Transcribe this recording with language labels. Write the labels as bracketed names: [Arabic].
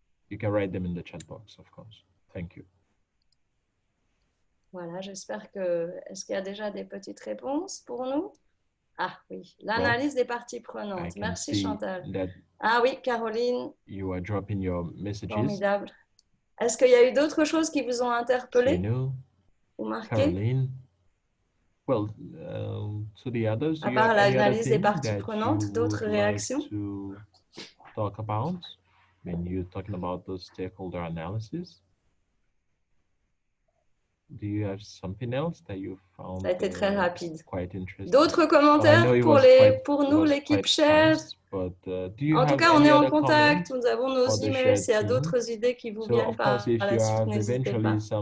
[English] You can write them in the chat box, of course. Thank you. [French] Voilà, j'espère que... Est-ce qu'il y a déjà des petites réponses pour nous? Ah oui, l'analyse des parties prenantes. Merci Chantal. Ah oui, Caroline. [English] You are dropping your messages. [French] Formidable. Est-ce qu'il y a eu d'autres choses qui vous ont interpellé ou marqué? [English] Caroline. Well, to the others, [French] à part l'analyse des parties prenantes, d'autres réactions? [English] To talk about when you're talking about the stakeholder analysis. Do you have something else that you found? [French] Ça a été très rapide. [English] Quite interesting. [French] D'autres commentaires pour nous, l'équipe Share? En tout cas, on est en contact. Nous avons nos emails. S'il y a d'autres idées qui vous viennent par la suite, n'hésitez pas.